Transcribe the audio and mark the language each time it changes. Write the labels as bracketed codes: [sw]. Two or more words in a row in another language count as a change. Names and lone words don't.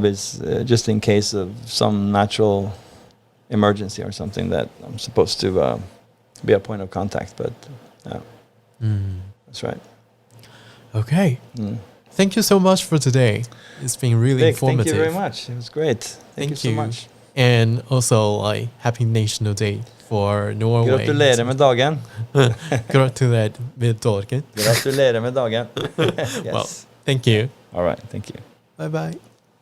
[en] It's just in case of some natural emergency or something that I'm supposed to be a point of contact. But that's right. Okay. Mm. Thank you so much for today. It's been really Vic, informative. thank you very much. It was great. Thank you so much. And also, like, happy National Day for Norway. [no] Gratulerer med dagen. Gratulerer med dagen. Gratulerer med dagen. [en] Yes. Well, thank you. All right. Thank you. Bye bye.